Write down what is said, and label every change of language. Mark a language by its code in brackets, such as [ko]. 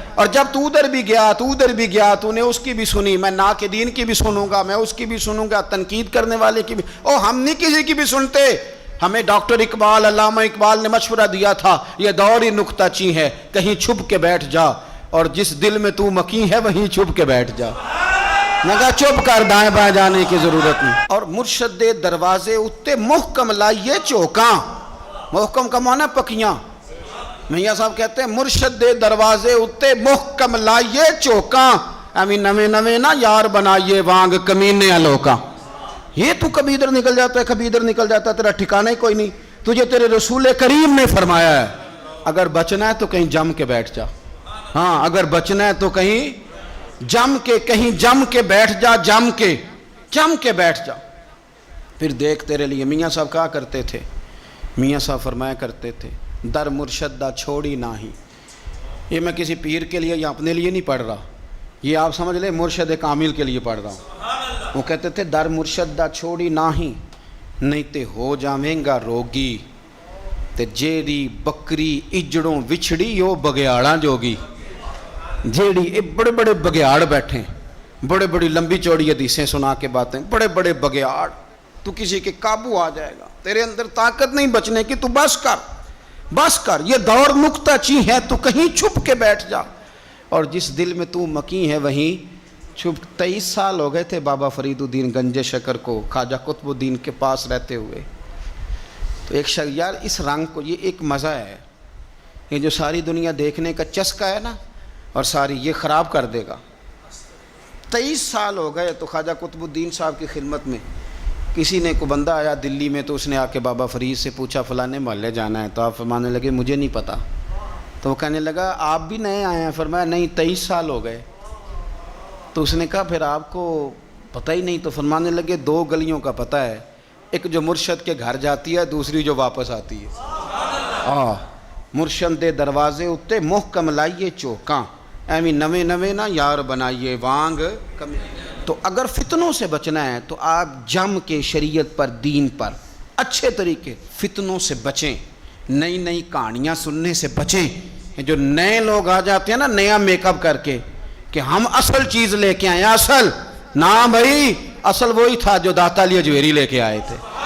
[ur] اور جب تو ادھر بھی گیا, تو ادھر بھی گیا, تو نے اس کی بھی سنی, میں ناقدین کی بھی سنوں گا, میں اس کی بھی سنوں گا, تنقید کرنے والے کی بھی. او ہم نہیں کسی کی بھی سنتے. ہمیں ڈاکٹر اقبال, علامہ اقبال نے مشورہ دیا تھا, یہ دور ہی نکتہ چیں ہے, کہیں چھپ کے بیٹھ جا, اور جس دل میں تو مکیں ہے وہیں چھپ کے بیٹھ جا. میں کہا چپ کر, دائیں بائیں جانے کی ضرورت نہیں. [pa] اور مرشد دے دروازے اتے محکم لائیے چوکاں. [ur] محکم کا معنی پکیاں. میاں صاحب کہتے ہیں [pa] مرشد دے دروازے اتے محکم لائیے چوکاں, ایویں نویں نویں نہ یار بنائیے وانگ کمینے لوکاں. [ur] یہ تو کبھی ادھر نکل جاتا ہے, کبھی ادھر نکل جاتا ہے, تیرا ٹھکانہ ہی کوئی نہیں. تجھے تیرے رسول کریم نے فرمایا ہے اگر بچنا ہے تو کہیں جم کے بیٹھ جا. ہاں اگر بچنا ہے تو کہیں جم کے بیٹھ جا, جم کے بیٹھ جا. پھر دیکھ تیرے لیے میاں صاحب کہا کرتے تھے, میاں صاحب فرمایا کرتے تھے [pa] در مرشد دا چھوڑی ناہی. [ur] یہ میں کسی پیر کے لیے یا اپنے لیے نہیں پڑھ رہا, یہ آپ سمجھ لیں مرشد کامل کے لیے پڑھ رہا ہوں. وہ کہتے تھے [pa] در مرشد دا چھوڑی ناہی, نہیں تے ہو جاویں گا روگی, تے جیڑی بکری اجڑوں وچھڑی یو بگیاڑاں جوگی. [ur] جیڑی بڑے بڑے بگیاڑ بیٹھے, بڑے بڑی لمبی چوڑی حدیثیں سنا کے باتیں, بڑے بڑے بگیاڑ, تو کسی کے قابو آ جائے گا, تیرے اندر طاقت نہیں بچنے کی, تو بس کر. یہ دور نکتہ چیں ہے, تو کہیں چھپ کے بیٹھ جا, اور جس دل میں تو مکیں ہے وہیں چھپ. 23 سال ہو گئے تھے بابا فرید الدین گنج شکر کو خواجہ قطب الدین کے پاس رہتے ہوئے. تو ایک شخص, یار اس رنگ کو, یہ ایک مزہ ہے, یہ جو ساری دنیا دیکھنے کا چسکا ہے نا, اور ساری یہ خراب کر دے گا. 23 سال ہو گئے. تو خواجہ قطب الدین صاحب کی خدمت میں کسی نے کو بندہ آیا دلی میں, تو اس نے آ کے بابا فرید سے پوچھا فلانے محلے جانا ہے. تو آپ فرمانے لگے مجھے نہیں پتا. تو وہ کہنے لگا آپ بھی نئے آئے ہیں؟ فرمایا نہیں 23 سال ہو گئے. تو اس نے کہا پھر آپ کو پتہ ہی نہیں. تو فرمانے لگے 2 گلیوں کا پتہ ہے, ایک جو مرشد کے گھر جاتی ہے, دوسری جو واپس آتی ہے. [pa] مرشد دے دروازے اتے محکم لائیے چوکاں, ایویں نویں نویں نہ یار بنائیے وانگ کمی. [ur] تو اگر فتنوں سے بچنا ہے تو آپ جم کے شریعت پر, دین پر اچھے طریقے, فتنوں سے بچیں, نئی نئی کہانیاں سننے سے بچیں. جو نئے لوگ آ جاتے ہیں نا نیا میک اپ کر کے کہ ہم اصل چیز لے کے آئے, اصل نہ بھائی, اصل وہی تھا جو داتا علی اجویری لے کے آئے تھے.